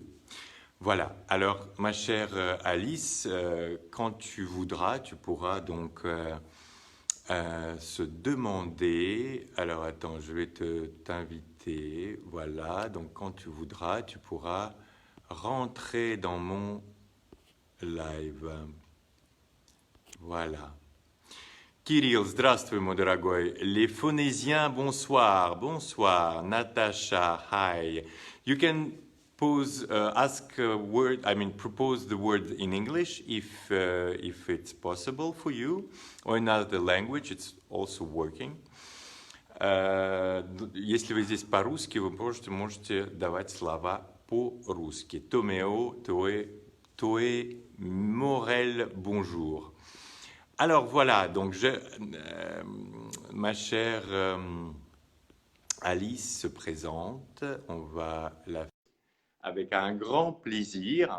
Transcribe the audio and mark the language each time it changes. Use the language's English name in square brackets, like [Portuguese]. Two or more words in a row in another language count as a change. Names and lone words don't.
[French] Voilà, alors ma chère Alice, quand tu voudras, tu pourras donc se demander, alors attends, je vais t'inviter, voilà, donc quand tu voudras, tu pourras rentrer dans mon live. Voilà. Kirill, здравствуй, mon дорогой. Les Phonésiens, bonsoir. Bonsoir. Natasha, hi. [English] You can ask a word, propose the word in English if it's possible for you, or in another language, it's also working. [Russian] Если вы здесь по-русски, вы можете давать слова по-русски. [French] Тоméo, Toé, Morel, bonjour. Alors voilà, donc ma chère Alice se présente, on va la faire avec un grand plaisir.